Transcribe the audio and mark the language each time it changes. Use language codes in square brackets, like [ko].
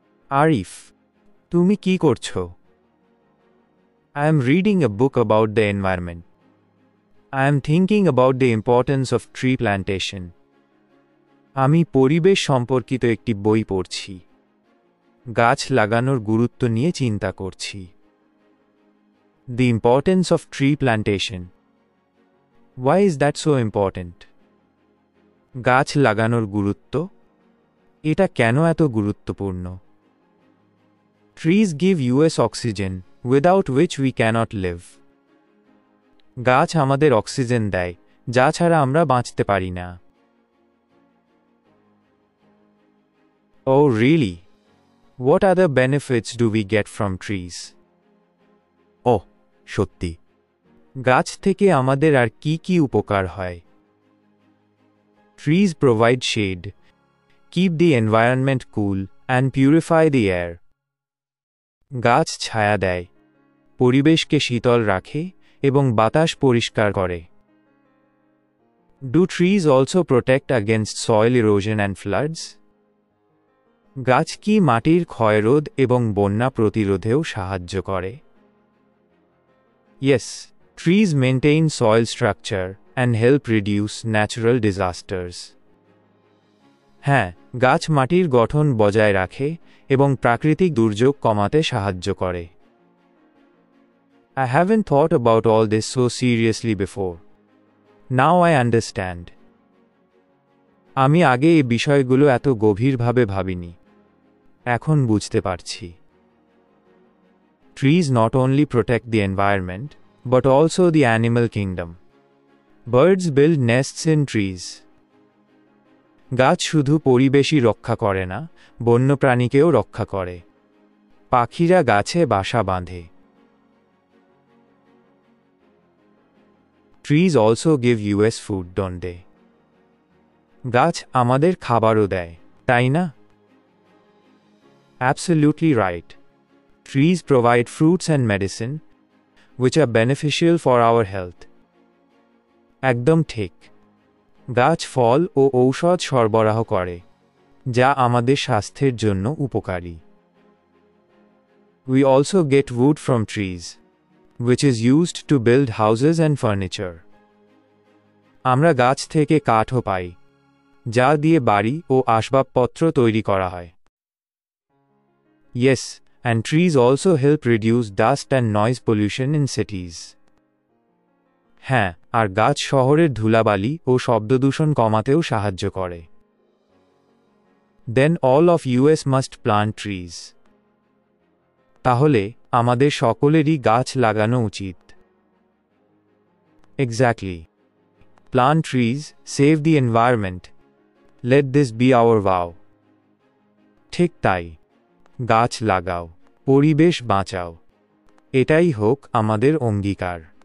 [bn] Arif, তুমি কি করছো? [en] I am reading a book about the environment. I am thinking about the importance of tree plantation. [bn] আমি পরিবেশ সম্পর্কিত একটি বই পড়ছি. গাছ লাগানোর গুরুত্ব নিয়ে চিন্তা করছি. [en] The importance of tree plantation. Why is that so important? [bn] গাছ লাগানোর গুরুত্ব? এটা কেন এত গুরুত্বপূর্ণ? [en] Trees give us oxygen, without which we cannot live. [bn] গাছ আমাদের অক্সিজেন দেয়, যা ছাড়া আমরা বাঁচতে পারি না. [en] Oh really? What other benefits do we get from trees? [bn] Oh, সত্যি. গাছ থেকে আমাদের আর কি কি উপকার হয়? [en] Trees provide shade, keep the environment cool, and purify the air. [bn] গাছ ছায়া দেয়, পরিবেশকে শীতল রাখে এবং বাতাস পরিষ্কার করে. [en] Do trees also protect against soil erosion and floods? [bn] গাছ কি মাটির ক্ষয়রোধ এবং বন্যা প্রতিরোধেও সাহায্য করে? [en] Yes. Trees maintain soil structure and help reduce natural disasters. [bn] হ্যাঁ, গাছ মাটির গঠন বজায় রাখে এবং প্রাকৃতিক দুর্যোগ কমাতে সাহায্য করে. [en] I haven't thought about all this so seriously before. Now I understand. [bn] আমি আগে এই বিষয়গুলো এত গভীরভাবে ভাবিনি. এখন বুঝতে পারছি. [en] Trees not only protect the environment, but also the animal kingdom. Birds build nests in trees. [bn] গাছ শুধু পরিবেশই রক্ষা করে না, বন্যপ্রাণীকেও রক্ষা করে. পাখিরা গাছে বাসা বাঁধে. [en] Trees also give us food, don't they? [bn] গাছ আমাদের খাবারও দেয়, তাই না? [en] Absolutely right. Trees provide fruits and medicine, which are beneficial for our health. [bn] একদম ঠিক. গাছ ফল ও ঔষধ সরবরাহ করে, যা আমাদের স্বাস্থ্যের জন্য উপকারী. [en] We also get wood from trees, which is used to build houses and furniture. [bn] আমরা গাছ থেকে কাঠও পাই, যা দিয়ে বাড়ি ও আসবাবপত্র তৈরি করা হয়. [en] Yes. And trees also help reduce dust and noise pollution in cities. [bn] হ্যাঁ, আর গাছ শহরের ধুলাবালি ও শব্দদূষণ কমাতেও সাহায্য করে. [en] Then all of us must plant trees. [bn] তাহলে আমাদের সকলেরই গাছ লাগানো উচিত. [en] Exactly. Plant trees, save the environment. Let this be our vow. [bn] ঠিক তাই. গাছ লাগাও, পরিবেশ বাঁচাও. এটাই হোক আমাদের অঙ্গীকার.